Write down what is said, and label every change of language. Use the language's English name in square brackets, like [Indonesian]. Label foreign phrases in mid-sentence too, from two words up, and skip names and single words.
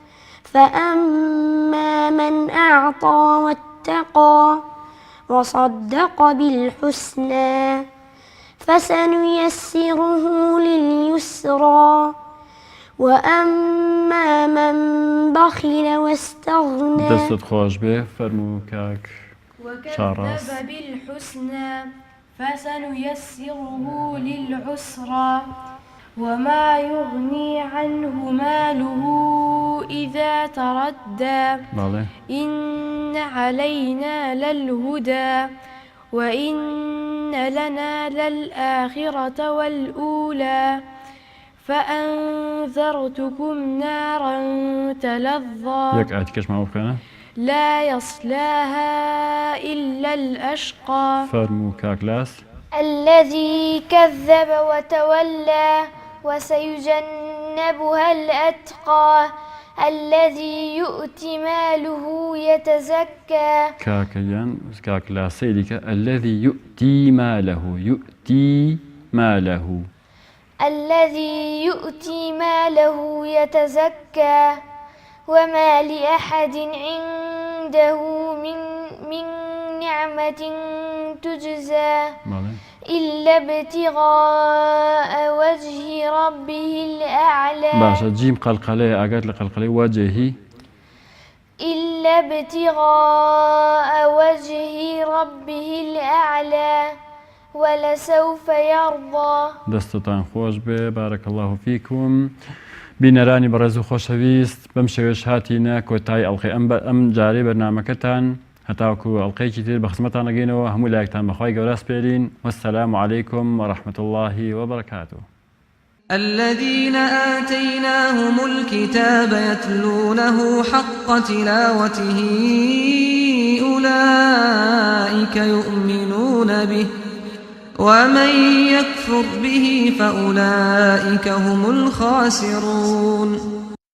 [Arabic] فأما من أعطى واتقى وصدق بالحسنى فسنيسره لليسرى وأما من بخل واستغنى [Central Kurdish] دەستت خۆش بێ فەرموو کاک شاڕاست. [Arabic] وكذب بالحسنى فسنيسره للعسرى وما يغني عنه ماله إذا تردى [Central Kurdish] باڵێ [Arabic] إن علينا للهدى وإن لنا للآخرة والأولى فأنذرتكم نارا تلظى [Central Kurdish] یەک ئاەتیکەش ماوە بکەنە [Arabic] لا يصلاها إلا الأشقى [Central Kurdish] فەرموو کاک لاس [Arabic] الذي كذب وتولى وسيجنبها الأتقى الذي يؤتي ماله يتزكى [Central Kurdish] کاکەیان کاک لاسەی دیکە [Arabic] الذي يؤتي ماله الذي يؤتي ماله يتزكى وما لأحد عنده من نعمة تجزى [Central Kurdish] باڵێ [Arabic] إلا ابتغاء وجه ربه الأعلى [Central Kurdish] باشە جیم قەلقەلەیە ئاگات لە قەلقەلەی وەجهی [Arabic] إلا ابتغاء وجه ربه الأعلى ولسوف يرضى [Central Kurdish] دەستتان خۆش بێ [Arabic] بارەکە الله فیکم. [Central Kurdish] بینەرانی بەڕێز و خۆشەویست بەم شێوەش هاتینە کۆتایی ئەڵقەی ئەم جارەی بەرنامەکەتان هەتاوکو ئەڵقەیەکی تر بە خزمەتان ئەگەینەوە هەموو لایەکتان بەخوای گەورە سپێرین [Arabic] وەسسەلامو عەلەیکم وەڕەحمەتوڵڵاهی وبەرەکاتوه. الذين آتيناهم الكتاب يتلونه حق تلاوته أولئك يؤمنون به ومن يكفر به فأولئك هم الخاسرون.